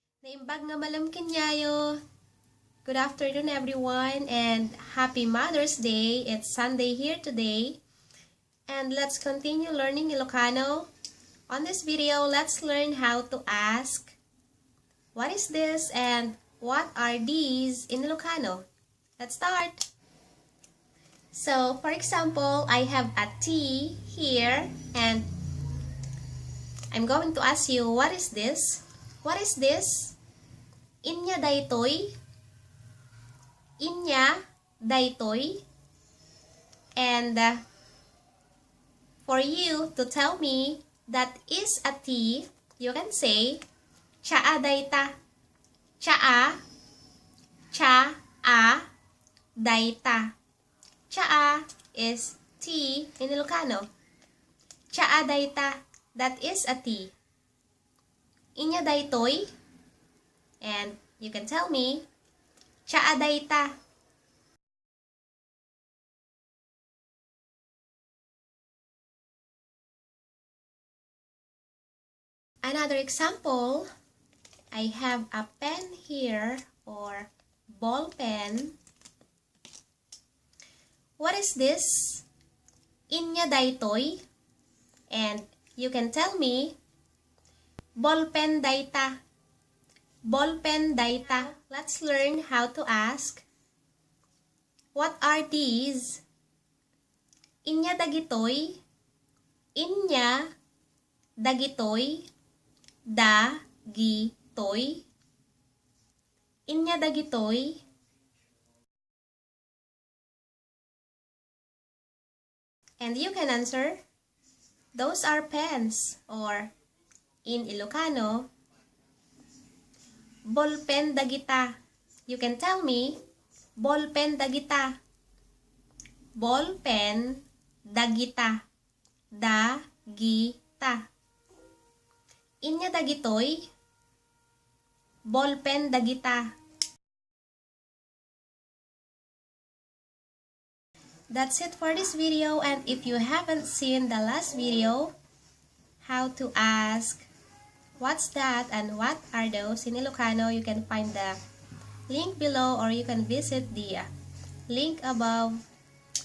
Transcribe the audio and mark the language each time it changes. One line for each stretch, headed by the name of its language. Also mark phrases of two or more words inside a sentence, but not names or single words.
Iloko: Naimbag nga malem kinyayo.
English: Good afternoon everyone and happy Mother's Day. It's Sunday here today. And let's continue learning Ilocano. On this video, let's learn how to ask what is this and what are these in Ilocano. Let's start. So, for example, I have a tea here and I'm going to ask you, what is this? What is this?
Iloko: Inya daytoy. Inya daytoy.
English: And for you to tell me that is a tea, you can say
Iloko: chaa dayta. Chaa, chaa, dayta.
English: Chaa is tea in Ilocano.
Iloko: Chaa dayta,
English: that is a tea.
Iloko: Inya daytoy,
English: and you can tell me
Iloko: chaa dayta.
English: Another example, I have a pen here or ball pen. What is this?
Iloko: Inya daytoy,
English: and you can tell me
Iloko: Bolpen dayta. Bolpen dayta.
English: Let's learn how to ask. What are these?
Iloko: Inya dagitoy. Inya dagitoy. Dagitoy. Inya dagitoy.
English: And you can answer, those are pens, or in Ilocano,
Iloko: Bolpen dagita.
English: You can tell me,
Iloko: Bolpen dagita. Bolpen dagita. Dagita. Inya dagitoy. Bolpen dagita.
English: That's it for this video, and if you haven't seen the last video, how to ask what's that and what are those in Ilocano, you can find the link below or you can visit the link above.